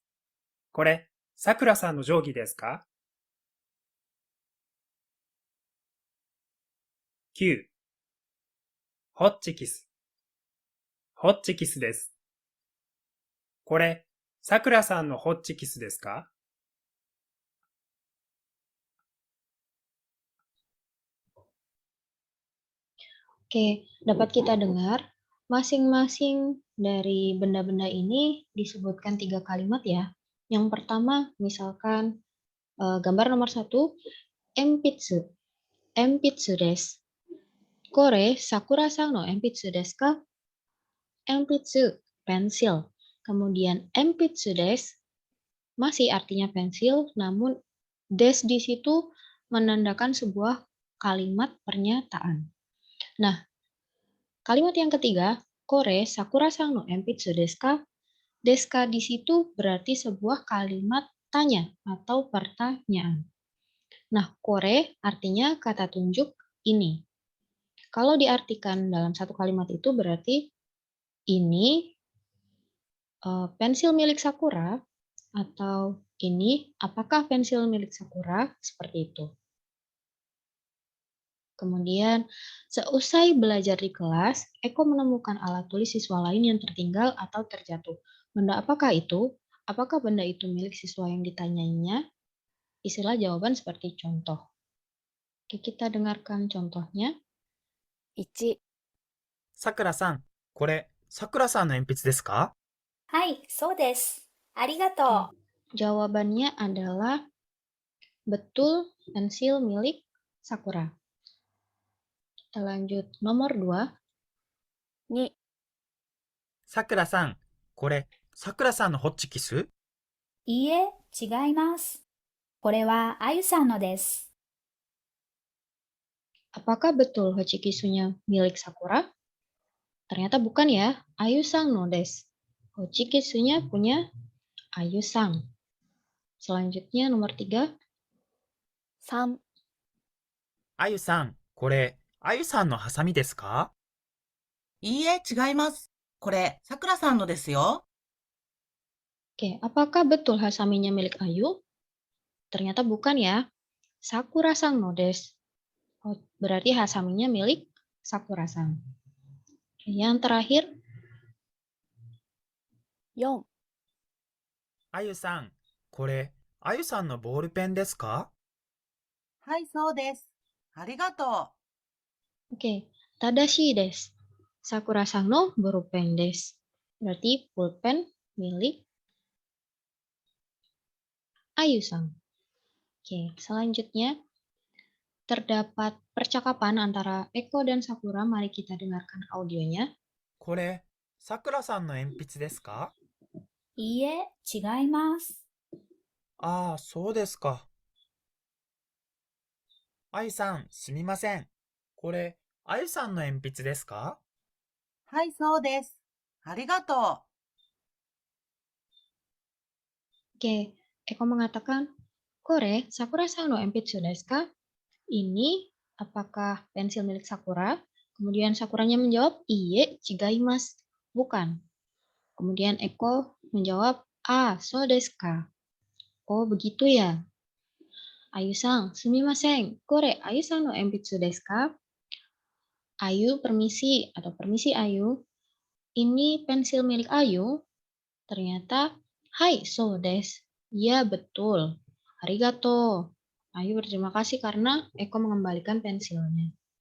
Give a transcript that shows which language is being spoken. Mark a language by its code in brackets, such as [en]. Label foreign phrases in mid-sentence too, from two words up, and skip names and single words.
[ja] これ、さくらさんの定規ですか？ 9、ホッチキス、ホッチキスです。これ、さくらさんのホッチキスですか？ [id] Oke, dapat kita dengar masing-masing dari benda-benda ini disebutkan 3 kalimat ya. Yang pertama, misalkan gambar nomor 1, [ja] 鉛筆、鉛筆です. これ、さくらさんの鉛筆ですか? Enpitsu, [id] pensil. Kemudian [ja] 鉛筆です [id] masih artinya pensil, namun des di situ menandakan sebuah kalimat pernyataan. Nah, kalimat yang ketiga, [ja] これ、さくらさんの鉛筆ですか? ですか [id] di situ berarti sebuah kalimat tanya atau pertanyaan. Nah, kore artinya kata tunjuk ini. Kalau diartikan dalam satu kalimat itu berarti ini pensil milik Sakura atau ini apakah pensil milik Sakura? Seperti itu. Kemudian, seusai belajar di kelas, Eko menemukan alat tulis siswa lain yang tertinggal atau terjatuh. Benda apakah itu? Apakah benda itu milik siswa yang ditanyainya? Isilah jawaban seperti contoh. Oke, kita dengarkan contohnya. [ja] 1、さくらさん、これ、さくらさんの鉛筆ですか？はい、そうです。ありがとう。 [id] Jawabannya adalah betul pensil milik Sakura. Kita lanjut nomor 2. [ja] 2、さくらさん、これ、さくらさんのホッチキス？いいえ、違います。これはあゆさんのです。 [id] Apakah betul Hochikisunya milik Sakura? Ternyata bukan ya. [ja] あゆさんのです. [id] Hochikisunya punya Ayu-sang. Selanjutnya nomor 3. [ja] 3、あゆさん、 これ、あゆさんのハサミですか？いいえ、違います。これ、さくらさんのですよ。 [id] Oke, apakah betul hasaminya milik Ayu? Ternyata bukan ya. [ja] さくらさんのです. [id] Oh, berarti hasaminya milik Sakura-sang. Oke, yang terakhir, [ja] 4、あゆさん、これ、あゆさんのボールペンですか？はい、そうです。ありがとオーケー、正しいです。さくらさんのボールペンです. [id] Berarti pulpen milik Ayu-sang. Oke, selanjutnya terdapat percakapan antara Eko dan Sakura. Mari kita dengarkan audionya. [ja] これ、さくらさんの鉛筆ですか？いいえ、違います。ああ、そうですか。あゆさん、すみません。これ、あゆさんの鉛筆ですか？う。はい、そうです。ありがと [id] Oke, Eko mengatakan, [ja] これ、さくらさんの鉛筆ですか? [id] Ini apakah pensil milik Sakura? Kemudian Sakuranya menjawab, [ja] いいえ、違います. [id] Bukan. Kemudian Eko menjawab, [ja] ああ、そうですか. [id] Oh, begitu ya. [ja] あゆさん、すみません. これ、あゆさんの鉛筆ですか? [id] Ayu, permisi atau permisi Ayu. Ini pensil milik Ayu. Ternyata, [ja] はい、そうです. [id] Iya, betul. Arigato. Ayu berterima kasih karena Eko mengembalikan pensilnya.